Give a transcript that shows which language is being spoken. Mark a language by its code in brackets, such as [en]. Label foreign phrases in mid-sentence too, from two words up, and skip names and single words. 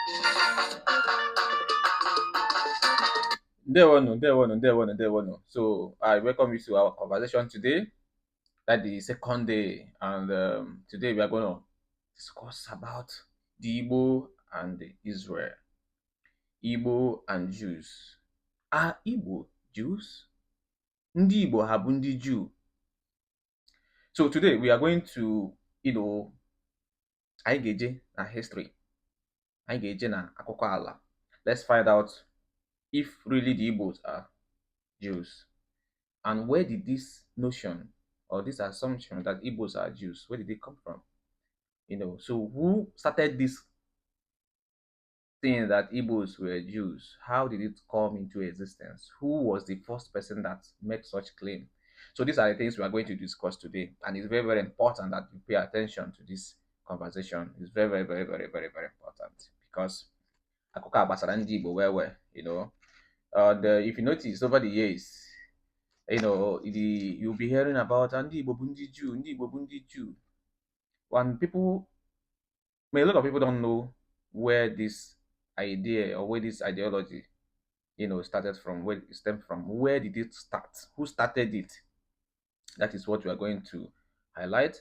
[en] There one. So I welcome you to our conversation today. That the second day, and today we are going to discuss about the Igbo and the Israel, Igbo and Jews. Are Igbo Jews? [ig] Ndị Igbo ha bụ ndị Jew. [en] So today we are going to, [ig] anyị ga-eje na history, anyị ga-eje na akụkọ ala. [en] Let's find out if really the Igbos are Jews. And where did this notion or this assumption that Igbos are Jews, where did it come from? So who started this thing that Igbos were Jews? How did it come into existence? Who was the first person that made such claim? So these are the things we are going to discuss today, and it's very, very important that you pay attention to this conversation. It's very, very, very, very, very, very important because [ig] akụkọ gbasara ndị Igbo [en] if you notice over the years, you'll be hearing about [ig] ndị Igbo bụ ndị Jew, ndị Igbo bụ ndị Jew. [en] When people, a lot of people don't know where this idea or where this ideology, started from, where it stemmed from. Where did it start? Who started it? That is what we are going to highlight.